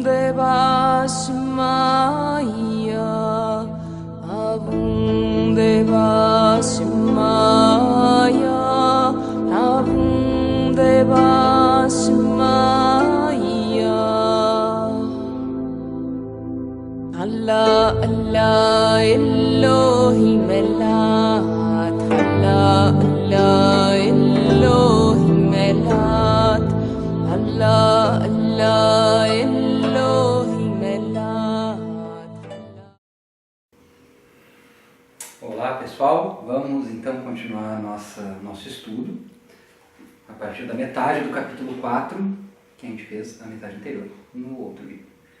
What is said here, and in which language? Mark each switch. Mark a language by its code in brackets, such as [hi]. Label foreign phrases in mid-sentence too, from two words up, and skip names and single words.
[pt] Devah Shemaya, Avum Devah Shemaya, Avum Devah Shemaya. Allah, Allah, Elohim Elat, Allah, Allah, Elohim Elat, Allah, Allah, Elohim Elat. Olá pessoal, vamos então continuar nosso estudo a partir da metade do capítulo 4, que a gente fez a metade anterior, no outro vídeo.